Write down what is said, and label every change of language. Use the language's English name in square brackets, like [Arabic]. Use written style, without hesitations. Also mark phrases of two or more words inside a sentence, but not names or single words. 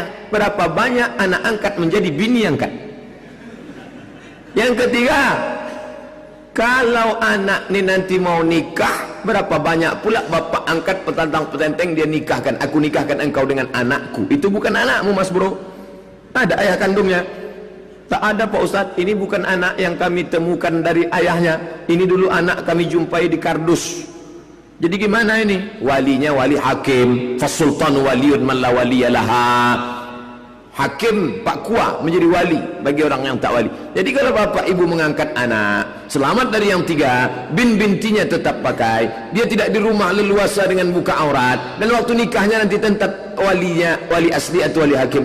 [Indonesian] Berapa banyak anak angkat menjadi bini angkat. Yang ketiga, kalau anak ni nanti mau nikah, berapa banyak pula bapak angkat petantang-petenteng dia nikahkan. Aku nikahkan engkau dengan anakku. Itu bukan anakmu mas bro, ada ayah kandungnya. Tak ada Pak Ustadz, ini bukan anak yang kami temukan dari ayahnya. Ini dulu anak kami jumpai di kardus. Jadi gimana ini? Walinya wali hakim, [Arabic] فالسلطان ولي من لا ولي له. [Indonesian] Hakim Pak Kua menjadi wali bagi orang yang tak wali. Jadi kalau bapak ibu mengangkat anak, selamat dari yang 3, bintinya tetap pakai, dia tidak di rumah leluasa dengan buka aurat, dan waktu nikahnya nanti tetap walinya wali asli atau wali hakim.